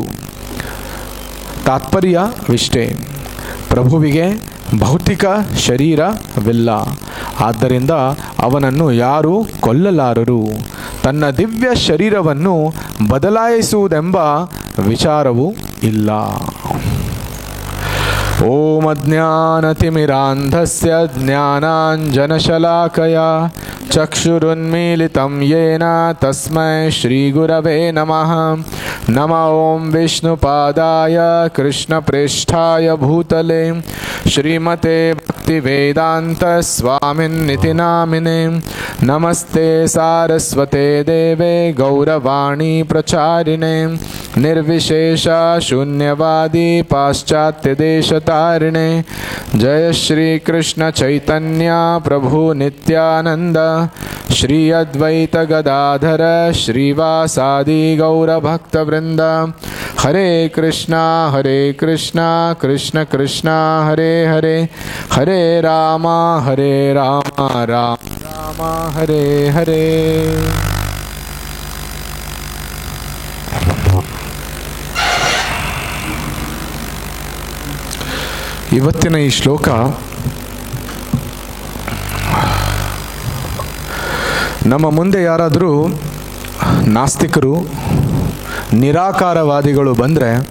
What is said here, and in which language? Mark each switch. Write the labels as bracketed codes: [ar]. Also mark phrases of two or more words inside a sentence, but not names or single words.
[kn] ತಾತ್ಪರ್ಯವಿಷ್ಟೇ: ಪ್ರಭುವಿಗೆ ಭೌತಿಕ ಶರೀರವಿಲ್ಲ, ಆದ್ದರಿಂದ ಅವನನ್ನು ಯಾರೂ ಕೊಲ್ಲಲಾರರು. ತನ್ನ ದಿವ್ಯ ಶರೀರವನ್ನು ಬದಲಾಯಿಸುವುದೆಂಬ ವಿಚಾರವೂ ಇಲ್ಲ. [sa] ಓಂ ಅಜ್ಞಾನತಿಮಿರಾಂಧಸ್ಯ ಜ್ಞಾನಾಂಜನಶಲಾಕಯಾ ಚಕ್ಷುರುನ್ಮೀಲಿತಂ ಯೇನ ತಸ್ಮೈ ಶ್ರೀಗುರವೇ ನಮಃ. ನಮೋ ಓಂ ವಿಷ್ಣುಪಾದಾಯ ಕೃಷ್ಣಪ್ರೇಷ್ಠಾಯ ಭೂತಲೆ ಶ್ರೀಮತೆ ಭಕ್ತಿವೇದಾಂತ ಸ್ವಾಮಿನ್ನಿತಿ ನಾಮಿನೇ. ನಮಸ್ತೆ ಸಾರಸ್ವತೆ ದೇವೆ ಗೌರವಾಣಿ ಪ್ರಚಾರಿಣೆ ನಿರ್ವಿಶೇಷ ಶೂನ್ಯವಾದಿ ಪಾಶ್ಚಾತ್ಯ ದೇಶತಾರಿಣೆ. ಜಯ ಶ್ರೀ ಕೃಷ್ಣ ಚೈತನ್ಯ ಪ್ರಭು ನಿತ್ಯಾನಂದ ಶ್ರೀ ಅದ್ವೈತ ಗದಾಧರ ಶ್ರೀವಾಸಾದಿ ಗೌರಭಕ್ತವೃಂದ. ಹರೇ ಕೃಷ್ಣ ಕೃಷ್ಣ ಕೃಷ್ಣ ಹರೇ ಹರೇ, ಹರೇ ರಾಮ ರಾಮ ರಾಮ ಹರೇ ಹರೇ. [kn] ಇವತ್ತಿನ ಈ ಶ್ಲೋಕ ನಮ್ಮ ಮುಂದೆ ಯಾರಾದರೂ ನಾಸ್ತಿಕರು ನಿರಾಕಾರವಾದಿಗಳು ಬಂದರೆ